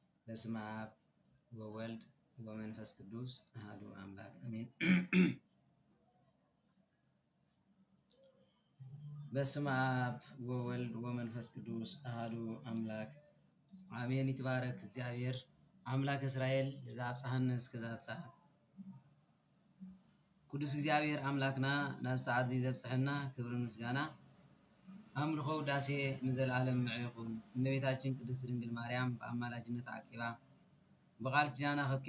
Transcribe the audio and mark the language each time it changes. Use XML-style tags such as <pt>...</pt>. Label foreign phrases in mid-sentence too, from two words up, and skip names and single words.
<gez>በስመ አብ ወወልድ ወመንፈስ ቅዱስ አሐዱ አምላክ አሜን። በስመ አብ ወወልድ ወመንፈስ ቅዱስ አሐዱ አምላክ አሜን። ይትባረክ እግዚአብሔር አምላክ እስራኤል ዘአብጽሐነ እስከዛት ሰዓት።</gez> <ti>ቅዱስ እግዚአብሔር አምላክና ናብ ሰዓት ዘብጽሐና ክብር ምስጋና አምልኮ ውዳሴ ንዘላለም ይኹን።</ti> <am>እመቤታችን ቅድስት ድንግል ማርያም በአማላጅነት</am> <ti>አቂባ በቃል ኪዳና ከብኪባ</ti>